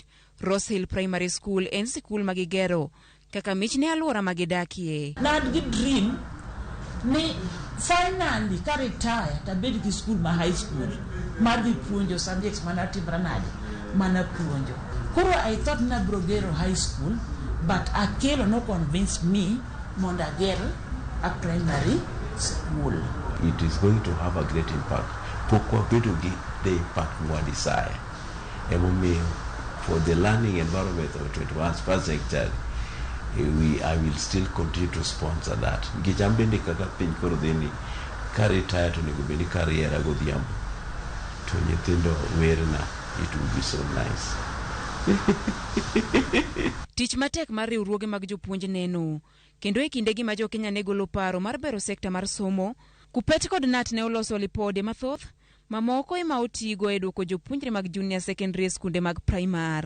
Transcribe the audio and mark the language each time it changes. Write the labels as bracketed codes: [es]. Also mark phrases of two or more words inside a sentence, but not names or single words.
[luo] Rose Hill Primary School en sikul ma gigero kaka mich ne alwora ma gidakie. Nad gi dream ni finally ka retire tabed gi school ma [en] high school [luo] mar dhi puonjo subjects mana timra nade mana puonjo. [en] Koro I thought [luo] na brogero [en] high school, but Akelo no convinced me [luo] mondo agero [en] a primary school. It is going to have a great impact. [luo] Pokwa bedo gi [en] the impact [luo] mwa desire. [en] Emomiyo, for the learning environment of 21st century, I will still continue to sponsor that. [luo] Gijambende kaka piny koro dhini ka retire to nego bedi kariera godhiambo to nyithindo werna, [en] it will be so nice. [luo] Tich matek mar riwruoge mag jopuonj neno kendo e kindegi ma jo Kenya ne golo paro mar bero sekta mar somo. Kupet kod Nat ne oloso lipode mathoth mamoko ema otigo e duoko jopuonjre mag junior secondary skunde mag primar.